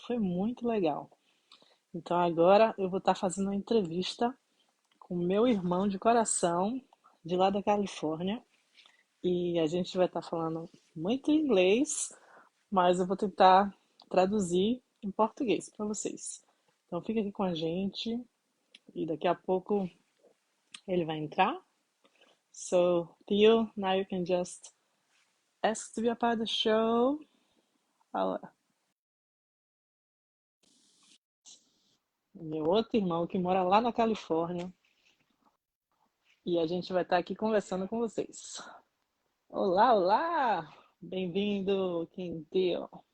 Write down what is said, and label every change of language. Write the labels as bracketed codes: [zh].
[pt] Foi muito legal. Então agora eu vou estar fazendo uma entrevista com o meu irmão de coração, de lá da Califórnia. E a gente vai estar falando muito inglês, mas eu vou tentar traduzir em português para vocês. Então fica aqui com a gente e daqui a pouco ele vai entrar. [en] So, Theo, now you can just ask to be a part of the show. [pt] Fala. Meu outro irmão que mora lá na Califórnia e a gente vai estar aqui conversando com vocês. Olá, olá! Bem-vindo, Quintil.